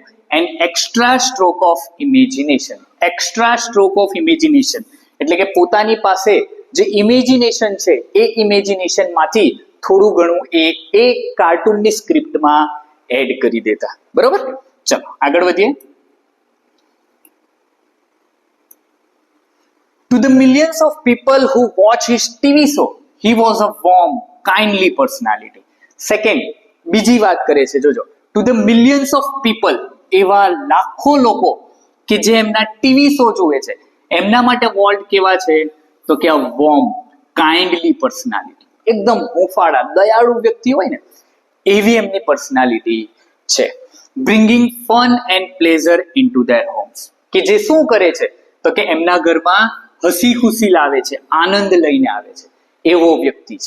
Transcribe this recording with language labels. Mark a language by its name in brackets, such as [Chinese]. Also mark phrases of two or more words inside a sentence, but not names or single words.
[English] an extra stroke of imagination. extra stroke of imagination [Gujarati] એટલે કે પોતાની પાસે જે ઇમેજિનેશન છે, એ ઇમેજિનેશન માંથી થોડું ઘણું એ કાર્ટૂનની સ્ક્રિપ્ટમાં એડ કરી દેતા. બરોબર. ચલો આગળ વધીએ. [English] To the millions of people who watch his TV show, he was a warm, kindly personality. Second, [Gujarati] બીજી વાત કરે છે, જોજો. [English] To the millions of people, [Gujarati] એવા લાખો લોકો કે જે એમના [English] TV show [Gujarati] જોવે છે, એમના માટે વોલ્ટ કેવા છે, તો કે આ [English] warm, kindly personality. [Gujarati] એકદમ હુંફાળા, દયાળુ વ્યક્તિ હોય ને, એવી એમની પર્સનાલિટી છે. [English] bringing fun and pleasure into their homes, [Gujarati] કે જે શું કરે છે, તો કે એમના ઘરમાં હસી ખુશી લાવે છે, આનંદ લઈને આવે છે, એવો વ્યક્તિ છે.